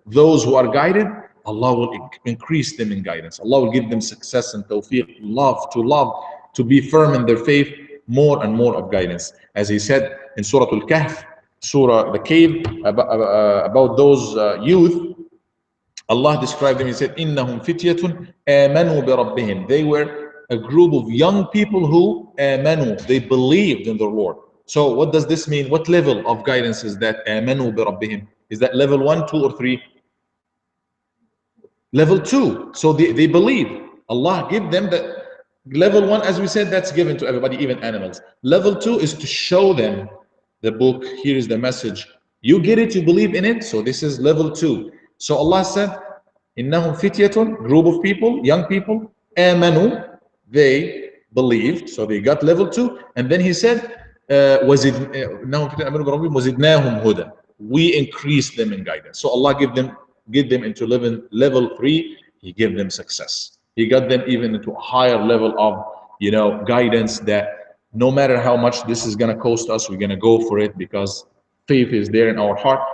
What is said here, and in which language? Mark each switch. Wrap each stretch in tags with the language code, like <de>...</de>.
<en>Those who are guided, Allah will increase them in guidance. Allah will give them success and tawfiq, love, to be firm in their faith, more and more of guidance. As he said in Surah Al-Kahf, the cave, about those youth, Allah described them. He said,</en> <ar>إِنَّهُمْ فِتْيَةٌ آمَنُوا بِرَبِّهِمْ.</ar> <en>They were a group of young people who</en> <ar>آمَنوا,</ar> <en>they believed in their Lord. So what does this mean? What level of guidance is that?</en> <ar>آمَنُوا بِرَبِّهِمْ.</ar> <en>Is that level 1, 2, or 3? Level 2. So they believe. Allah give them the level one, as we said, that's given to everybody, even animals. Level two is to show them the book. Here is the message. You get it, you believe in it. So this is level two. So Allah said,</en> <ar>إنهم فتية,</ar> <en>group of people, young people,</en> <ar>آمنوا,</ar> <en>they believed, so they got level two. And then He said,</en> <ar>إنهم فتية آمنوا بربهم وزدناهم هدى.</ar> <en>We increased them in guidance. So Allah give them into level three. He gave them success. He got them even into a higher level of, guidance, that no matter how much this is going to cost us, we're going to go for it because faith is there in our heart.</en>